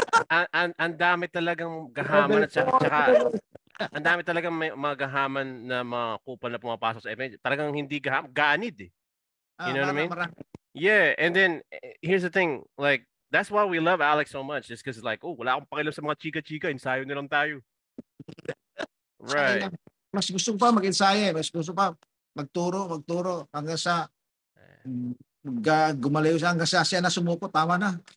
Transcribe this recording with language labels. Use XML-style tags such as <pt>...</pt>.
<tl>Ang dami talagang gahaman at saka ang dami talagang may mga gahaman na mga kupal na pumapasok sa event. Talagang hindi ganid eh.</tl> <en>You know what I mean? Yeah, and then here's the thing, like that's why we love Alex so much. Just because it's like,</en> <tl>wala akong pakialam sa mga chika-chika, ensayo na lang tayo.</tl> <en>Right.</en> <tl>mas gusto ko pa mag-ensayo, mas gusto pa magturo hanggang sa gumalayo siya hanggang sa siya na sumuko, tama na.</tl>